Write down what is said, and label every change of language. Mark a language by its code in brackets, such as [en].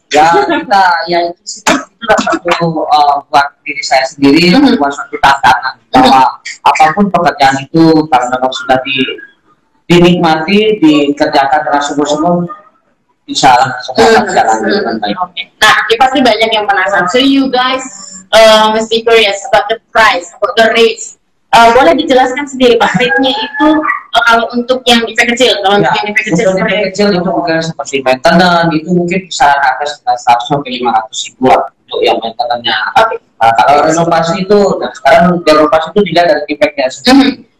[id] Ya kita ya itu satu buat diri saya sendiri, buat suatu tantangan bahwa apapun pekerjaan itu kalau memang sudah dinikmati, dikerjakan dengan sungguh-sungguh, bisa semua jalan dengan baik. Nah, pasti banyak yang penasaran. [en] So you guys [id] mesti [en] curious about the price, about the rates. [id] Boleh dijelaskan sendiri Pak, rate-nya itu kalau untuk yang defect kecil, kalau untuk yang defect kecil seperti kecil itu mungkin seperti maintenance itu mungkin bisa harga sekitar 100 sampai 500 ribuan untuk yang maintenance-nya. Nah, kalau renovasi itu, nah sekarang renovasi itu dilihat dari defect-nya sendiri.